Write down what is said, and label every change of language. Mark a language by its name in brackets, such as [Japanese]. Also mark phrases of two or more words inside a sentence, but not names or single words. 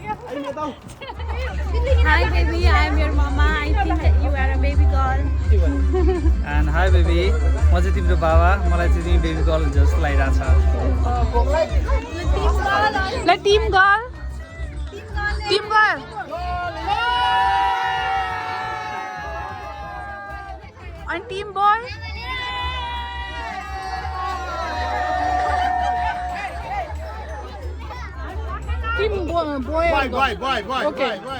[English] Hi baby, I am your mama. I think that you are a baby girl. And hi baby [Nepali] म चाहिँ तिम्रो बाबा मलाई चाहिँ तिमी [English] baby girl [Nepali] जस्तो लागिरहेको छ [English] ल team girl team girl अनि team boy team boy okay